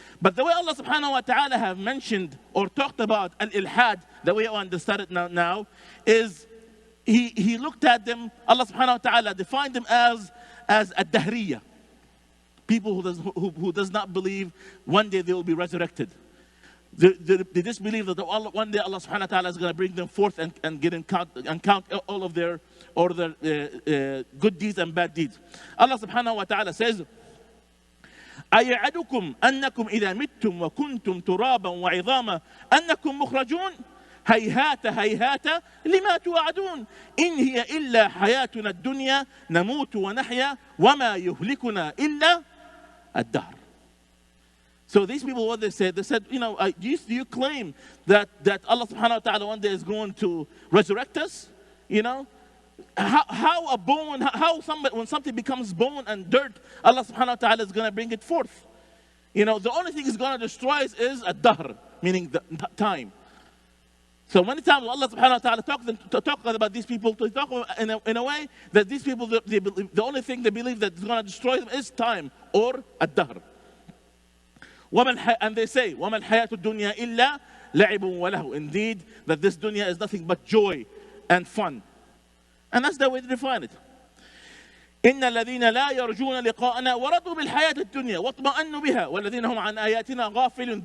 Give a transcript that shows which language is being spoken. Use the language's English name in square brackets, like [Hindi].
[English] But the way Allah subhanahu wa ta'ala have mentioned or talked about al-ilhad, the way I understand it now is He looked at them, Allah subhanahu wa ta'ala defined them as ad-dahriyya. People who does not believe one day they will be resurrected. They disbelieve that one day Allah subhanahu wa ta'ala is going to bring them forth and count all of their good deeds and bad deeds. Allah subhanahu wa ta'ala says, [Arabic] أَيَعَدُكُمْ أَنَّكُمْ إِذَا مِتْتُمْ وَكُنْتُمْ تُرَابًا وَعِظَامًا أَنَّكُمْ مُخْرَجُونَ هيهات هيهات لما توعدون إن هي إلا حياتنا الدنيا نموت ونحيا وما يهلكنا إلا الدهر. [English] So these people, what they said, do you claim that Allah subhanahu wa ta'ala one day is going to resurrect us? How a bone, when something becomes bone and dirt, Allah subhanahu wa ta'ala is going to bring it forth. You know, the only thing is going to destroy is a dahr, meaning the time. So many times Allah subhanahu wa ta'ala talk about these people, to talk in a way that these people, they believe, the only thing they believe that is going to destroy them is time or a dahr. And they say, [Arabic] وَمَا الْحَيَاةُ الدُّنْيَا إِلَّا لَعِبٌ وَلَهُ. [English] Indeed, that this dunya is nothing but joy and fun. And that's the way to define it. [Arabic] إن الذين لا يرجون لقاءنا ورضوا بالحياة الدنيا واطمأنوا بها والذين هم عن آياتنا غافلون.